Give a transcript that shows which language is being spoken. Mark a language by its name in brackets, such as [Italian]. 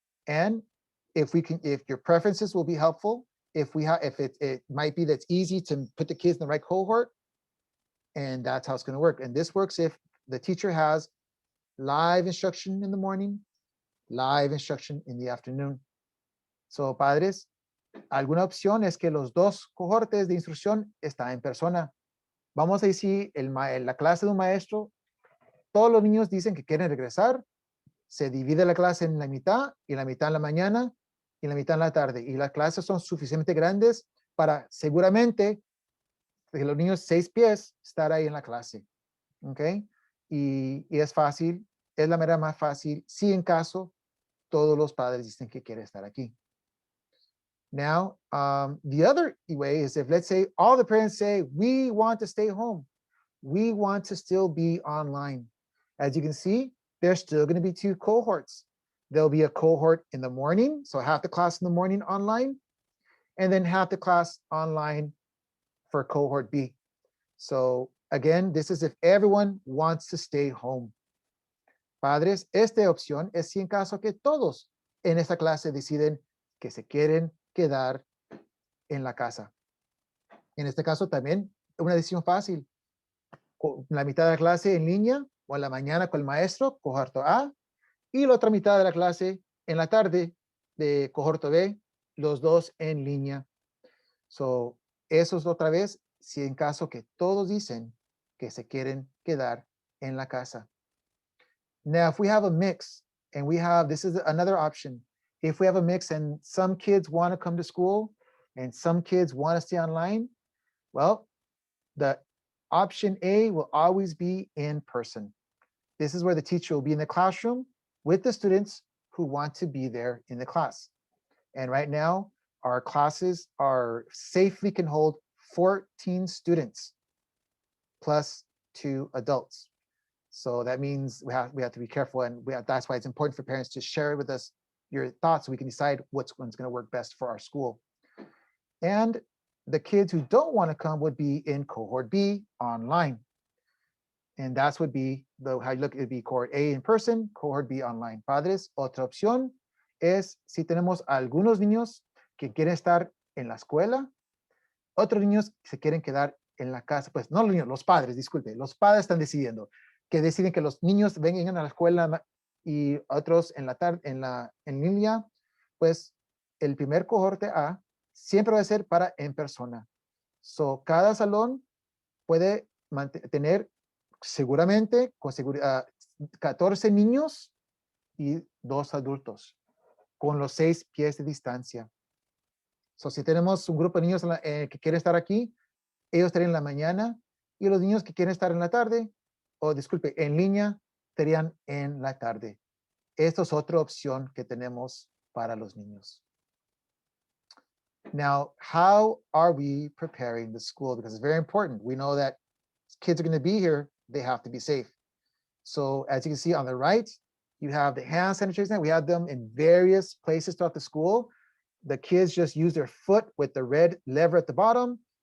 [English] And if your preferences will be helpful, if it might be that's easy to put the kids in the right cohort, and that's how it's going to work. And this works if the teacher has live instruction in the morning, live instruction in the afternoon. [Spanish] So, padres, alguna opción es que los dos cohortes de instrucción están en persona. Vamos a decir, la clase de un maestro, todos los niños dicen que quieren regresar, se divide la clase en la mitad, y la mitad en la mañana, y la mitad en la tarde. Y las clases son suficientemente grandes para seguramente que los niños 6 pies estar ahí en la clase. ¿Ok? Y es fácil, es la manera más fácil, si en caso todos los padres dicen que quieren estar aquí. [English] Now, the other way is if, let's say, all the parents say, we want to stay home. We want to still be online. As you can see, there's still going to be 2 cohorts. There'll be a cohort in the morning, so half the class in the morning online, and then half the class online for cohort B. So again, this is if everyone wants to stay home. [Spanish] Padres, esta opción es si en caso que todos en esta clase deciden que se quieren quedar en la casa. En este caso también una decisión fácil. La mitad de la clase en línea o en la mañana con el maestro, cohorte A, y la otra mitad de la clase en la tarde de cohorte B, los dos en línea. So, eso es otra vez si en caso que todos dicen que se quieren quedar en la casa. [English] Now, if we have a mix and this is another option. If we have a mix and some kids want to come to school and some kids want to stay online, well, the option A will always be in person. This is where the teacher will be in the classroom with the students who want to be there in the class. And right now, our classes safely can hold 14 students plus 2 adults. So that means we have to be careful, and that's why it's important for parents to share with us your thoughts so we can decide which one's going to work best for our school. And the kids who don't want to come would be in cohort B online. And that's would be how you look, it'd be cohort A in person, cohort B online. [Spanish] Padres, otra opción es si tenemos algunos niños que quieren estar en la escuela, otros niños que se quieren quedar en la casa. Pues no los niños, los padres, disculpe, los padres están decidiendo, que deciden que los niños vengan a la escuela y otros en la tarde, en línea, pues el primer cohorte A siempre va a ser para en persona. So, cada salón puede tener seguramente con seguridad 14 niños y 2 adultos con los 6 pies de distancia. So, si tenemos un grupo de niños que quiere estar aquí, ellos estarían en la mañana, y los niños que quieren estar en la tarde, o disculpe, en línea, estarían en la tarde. Esto es otra opción que tenemos para los niños. [English] Now, how are we preparing the school? Because it's very important. We know that kids are going to be here. They have to be safe. So as you can see on the right, you have the hand sanitizers. We have them in various places throughout the school. The kids just use their foot with the red lever at the bottom.